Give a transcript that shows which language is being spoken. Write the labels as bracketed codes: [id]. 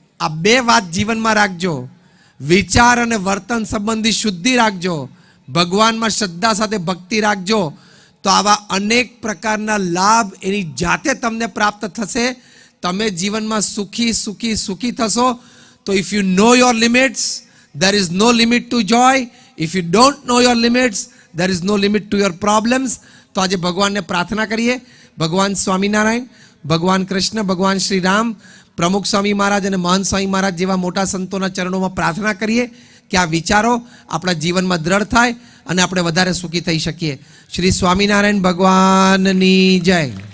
[gu] આ બે વાત જીવનમાં રાખજો. વિચાર અને વર્તન સંબંધી શુદ્ધિ રાખજો. ભગવાનમાં શ્રદ્ધા સાથે ભક્તિ રાખજો. તો આવા અનેક પ્રકારના લાભ એની જાતે તમને પ્રાપ્ત થશે. તમે જીવનમાં સુખી સુખી સુખી થશો. તો [en] If you know your limits, there is no limit to joy. If you don't know your limits, there is no limit to your problems. [gu] તો આજે ભગવાનને પ્રાર્થના કરીએ. ભગવાન સ્વામિનારાયણ, ભગવાન કૃષ્ણ, ભગવાન શ્રી રામ, પ્રમુખ સ્વામી મહારાજ અને મહંત સ્વામી મહારાજ જેવા મોટા સંતોના ચરણોમાં પ્રાર્થના કરીએ કે આ વિચારો આપણા જીવનમાં દ્રઢ થાય અને આપણે વધારે સુખી થઈ શકીએ. શ્રી સ્વામિનારાયણ ભગવાનની જય.